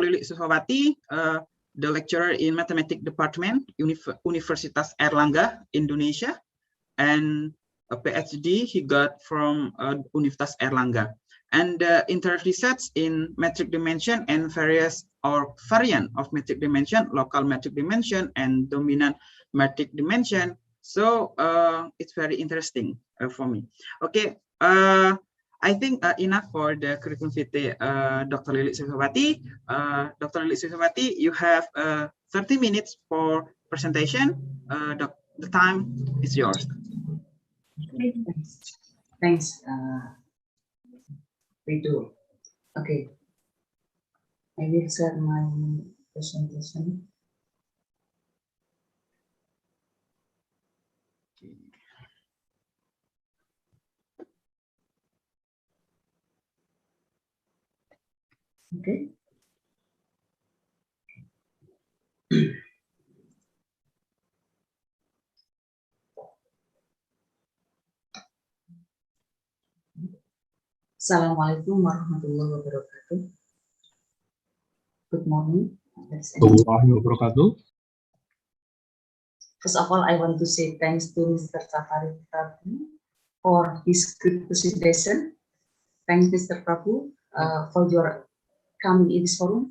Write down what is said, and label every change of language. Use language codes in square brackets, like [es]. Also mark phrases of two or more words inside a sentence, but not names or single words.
[en] Lili Susulawati, the lecturer in Mathematics Department, Universitas Airlangga, Indonesia, and a PhD he got from Universitas Airlangga, and inter-research in metric dimension and various or variant of metric dimension, local metric dimension, and dominant metric dimension. So it's very interesting for me. Okay, I think enough for the curriculum vitae, Dr. Lili Susulawati. Dr. Lili Susulawati, you have 30 minutes for presentation. The time is yours. Thanks. We do. Okay. I will share my presentation. Okay. [ar] السلام عليكم ورحمة الله وبركاته. [en] Good morning. First of all, I want to say thanks to Mr. Safari Prabu for his good presentation. Thanks, Mr. Prabu, for your coming in this forum.